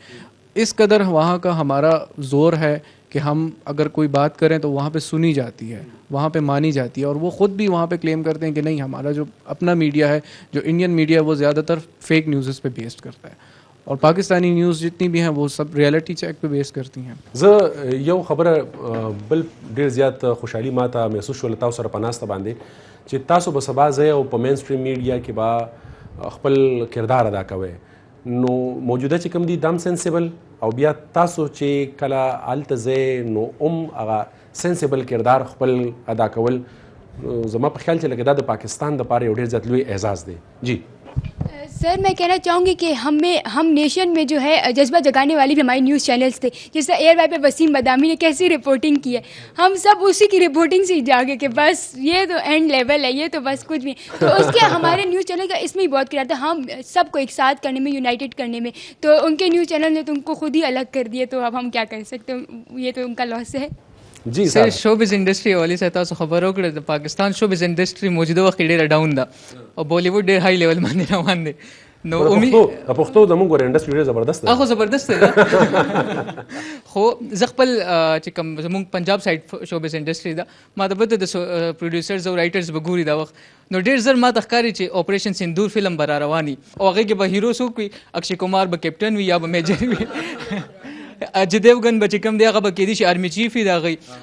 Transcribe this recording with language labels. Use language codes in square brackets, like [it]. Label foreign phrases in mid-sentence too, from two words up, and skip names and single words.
[ur] اس قدر وہاں کا ہمارا زور ہے کہ ہم اگر کوئی بات کریں تو وہاں پہ سنی جاتی ہے, وہاں پہ مانی جاتی ہے, اور وہ خود بھی وہاں پہ کلیم کرتے ہیں کہ نہیں ہمارا جو اپنا میڈیا ہے, جو انڈین میڈیا, وہ زیادہ تر [en] fake news [ur] پہ بیسڈ کرتا ہے, اور پاکستانی نیوز جتنی بھی ہیں وہ سب [en] reality check [ur] پہ بیس کرتی ہیں. [ps] زه یو خبره بل ډیر زیات خوشحالي ماته محسوس شول تاسو سره په ناسته باندې چې تاسو به سبا ځای او په [en] mainstream media [ps] کې به خپل کردار ادا کوئ. نو موجوده چې کوم دي دام سنسیبل او بیا تاسو چې کله هلته ځئ نو هغه سنسیبل کردار خپل ادا کول زما په خیال چې لکه دا د پاکستان دپاره یو ډېر زیات لوی اعزاز دی. [ur] جی سر میں کہنا چاہوں گی کہ ہم نیشن میں جو ہے جذبہ جگانے والی بھی ہماری نیوز چینلز تھے. جس طرح ایئر وائی پہ وسیم بدامی نے کیسی رپورٹنگ کی ہے, ہم سب اسی کی رپورٹنگ سے ہی جاگے کہ بس یہ تو [en] end level [ur] ہے, یہ تو بس کچھ بھی. تو اس کے ہمارے نیوز چینل کا اس میں ہی بہت کردار تھا, ہم سب کو ایک ساتھ کرنے میں, یونائٹڈ کرنے میں. تو ان کے نیوز چینل نے تو ان کو خود ہی الگ کر دیے, تو اب ہم کیا کر سکتے ہیں, یہ تو ان کا لاس ہے. جی [ps] سر [en] showbiz industry [ur] والی سے [ps] تاسو خبر وکړه د پاکستان [en] showbiz industry [ps] موجوده وخت ډېره ډاون ده او بالیوډ ډېر [en] high level [ps] باندې روان دی. نو امید پښتو زموږ ور انډسټري ډېر زبردست ده. هغه زبردست ده, خو زه خپل چې کوم زموږ پنجاب [en] side showbiz industry [ps] ده, ما ته پته د پروډیوسرز او رایټرز به ګوري دا وخت, نو ډېر زر ما ته ښکاري چې اپریشن سندور فلم به را رواني او هغې کې به هیرو څوک وي, اکشي کمار به کیپټن وي یا به میجر وي, اجے دیوگن به چې کوم دی هغه به کېدی شي [en] army chief [ps] وي د هغې.